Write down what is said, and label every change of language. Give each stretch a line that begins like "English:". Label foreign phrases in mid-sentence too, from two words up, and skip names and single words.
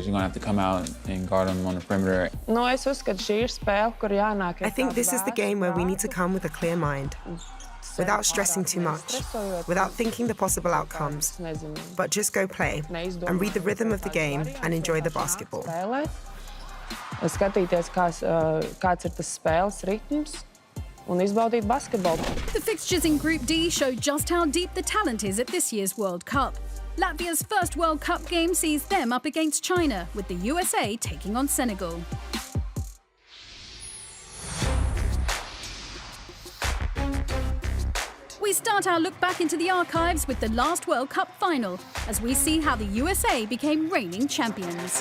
English: You're going to have to come out and guard them on the perimeter. I think this is the game where we need to come with a clear mind, without stressing too much, without thinking the possible outcomes, but just go play and read the rhythm of the game and enjoy the basketball.
Latvian: Skatīties, kāds ir tas spēles ritms, un izbaudīt basketbolu.
English: The fixtures in Group D show just how deep the talent is at this year's World Cup. Latvia's first World Cup game sees them up against China, with the USA taking on Senegal. We start our look back into the archives with the last World Cup final, as we see how the USA became reigning champions.